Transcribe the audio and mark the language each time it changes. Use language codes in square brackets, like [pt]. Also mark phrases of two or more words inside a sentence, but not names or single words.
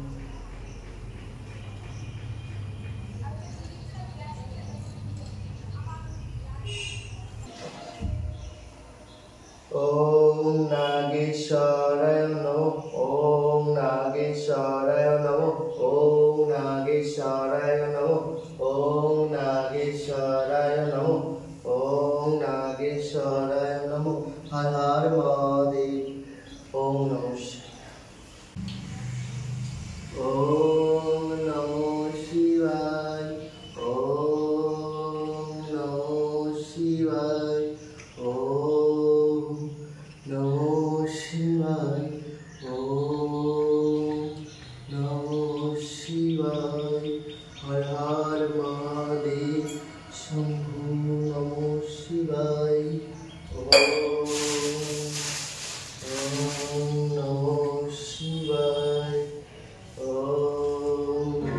[sa] ওম নাগেশ্বরায় নমঃ, ওম নাগেশ্বরায় নমঃ, ওম নাগেশ্বরায় নমঃ, ওম নাগেশ্বরায় নমঃ, ওম নাগেশ্বরায় নমঃ। হর হর মহাদেব। ওম নমঃ শিবায়। ওম নমঃ শিবায়, ওম নমঃ শিবায়, ওম নমঃ শিবায়, ওম নমঃ শিবায়। হর হর মহাদেব শম্ভু নমঃ শিবায়। ওম নমঃ শিবায়। ওম